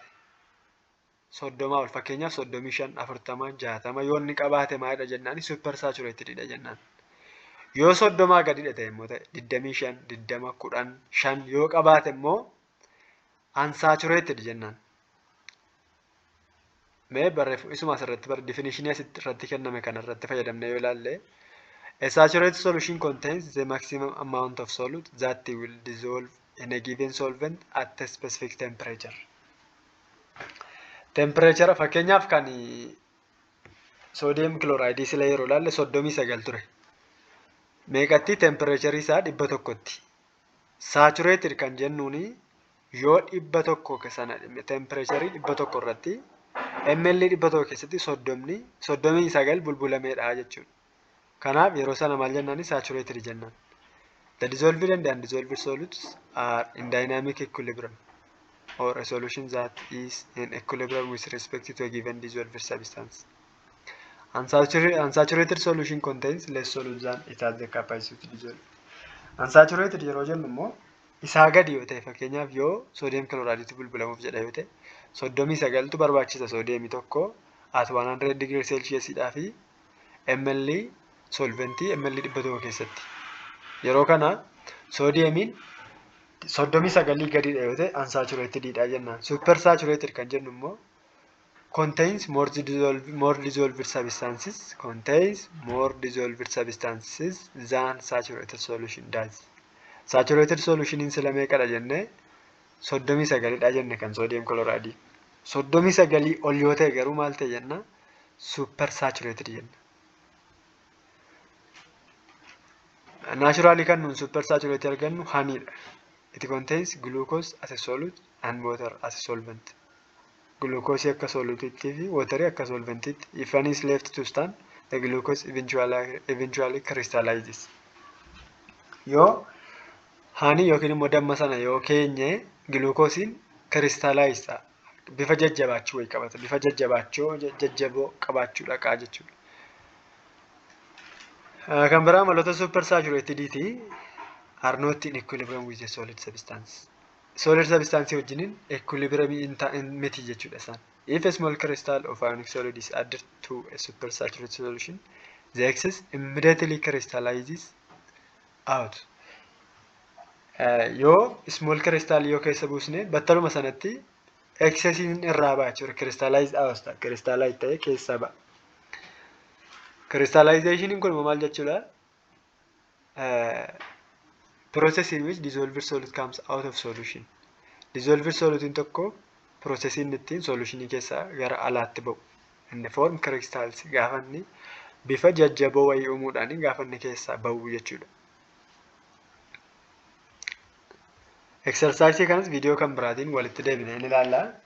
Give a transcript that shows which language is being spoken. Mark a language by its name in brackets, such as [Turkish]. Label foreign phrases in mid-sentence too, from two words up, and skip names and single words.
[Oromo] 30 ol fakkeenyaaf 35, 40, 60 yoo inni qabaate maalidha jennaan super saturated dha jennaan. Yoo 30 gadi ta'e immoo ta'e 25, 20, 10, 5 yoo qabaate immoo unsaturated jennaan. Mee barreeffamu isuma asirratti definition asirratti kenname kana irratti fayyadamnee yoo ilaalle [English] a saturated solution contains the maximum amount of solute that will dissolve in a given solvent at a specific temperature. [Oromo] Temperature fakkeenyaaf kan [English] sodium chloride [Oromo] sila yeroo ilaalle 39 ture. Meeqatti temperature isaa 100tti. Saturated kan jennuuni yoo 100 sana temperature 100 irratti ml 100 keessatti 39 bulbulameedha jechuudha. Kanaaf yeroo sana maal jennaani saturated jennaan. [English] The dissolved and undissolved solutes are in dynamic equilibrium or a solution that is in equilibrium with respect to a given dissolved substance. Unsaturated solution contains less solute than it has the capacity to dissolve. [Oromo] Unsaturated yeroo jennu immoo isaa gadi yoo ta'e fakkeenyaaf yoo [English] sodium chloride [Oromo] bulbulamuuf jedha yoo ta'e 39tu barbaachisa sodium tokko [English] at 100 degree Celsius [Oromo] dhaa fi ml solventii ml 100 keessatti. Yeroo kana sodiumiin 39 gadiidha yoo ta'e unsaturated dha jennaan. [English] Supersaturated [Oromo] kan jennu immoo [English] contains more dissolved substances than saturated solution does. [Oromo] Saturated solution in sila meeqadha jenne 39 dha jenne kan [English] sodium chloride. [Oromo] 39 ol yoo ta'e garuu maal ta'e jenna supersaturated jenna. Naturally kan nun supersaturated argannu honey dha. [English] It contains glucose as a solute and water as a solvent. [Oromo] Glucose akka solute fi water akka solvent. [English] If honey is left to stand, the glucose eventually crystallizes. [Oromo] Yoo honey yookiin immoo damma sana yoo keenye glucose crystallize ta'a. Bifa jajjabaachuu way qabata. Bifa jajjaboo qabaachuu dhaqa jechuudha. Kan biraa maloota [English] supersaturated are not in equilibrium with the solid substance. [Oromo] Solid substance wajjiniin equilibrium miti jechuudha isaan. [English] If a small crystal of ionic solid is added to a supersaturated solution, the excess immediately crystallizes out. [Oromo] Yoo [English] small crystal [Oromo] yoo keessa buusne battaluma sanatti excessiin irraa ba'a jechuudha. [English] Crystallize out [Oromo] ta'a. Crystallize ta'ee keessaa ba'a. Crystallization kun maal jechuudha? [English] Process in which dissolved solid comes out of solution. Dissolved solid [Oromo] tokko processiin ittiin solutionii keessaa gara alaatti ba'u. Inni [English] form crystals [Oromo] gaafa inni bifa jajjaboo wayii uumuudhaan gaafa inni keessaa ba'u jechuudha. Exercise kanas viidiyoo kan biraatiin walitti deebinee ni ilaalla.